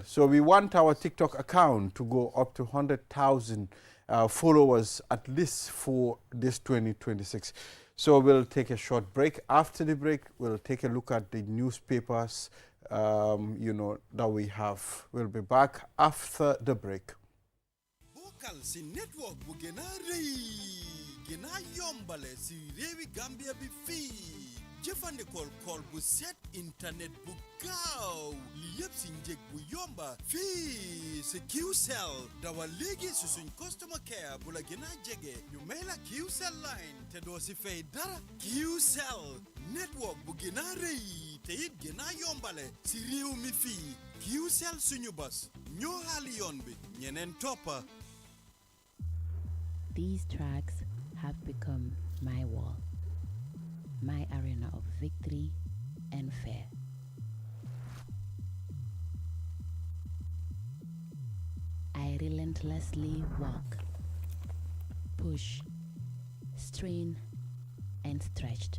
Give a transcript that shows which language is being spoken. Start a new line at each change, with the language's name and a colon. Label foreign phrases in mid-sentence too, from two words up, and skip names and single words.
English: So we want our TikTok account to go up to 100,000 followers at least for this 2026. So we'll take a short break. After the break, we'll take a look at the newspapers, you know, that we have. We'll be back after the break.
Wolof: Bokkal si network bu gëna rëy gëna yombale si réewi Gambia bi fii jëfandikool call bu set internet bu gaaw li yëpp si njëg bu yomba fii si QCell dawal léegi si suñ
English: customer care
Wolof: bu la gëna jege ñu may la QCell line te doo si fay dara QCell network bu gëna rëy te it gëna yombale si réew mi fii QCell suñu bas ñoo xaali yoon bi ñeneen toppa.
English: These tracks have become my wall, my arena of victory and fear. I relentlessly walk, push, strain, and stretched.